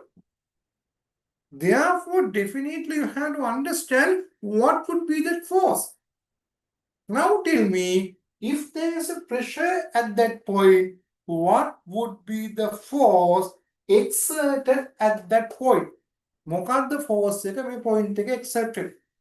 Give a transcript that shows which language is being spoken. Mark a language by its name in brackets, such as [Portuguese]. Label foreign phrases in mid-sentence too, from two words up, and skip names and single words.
[English] Therefore, definitely you have to understand what would be that force. Now tell me, if there is a pressure at that point, what would be the force exerted at that point? [Sinhala] මොකක්ද force එක මේ point එක exerted?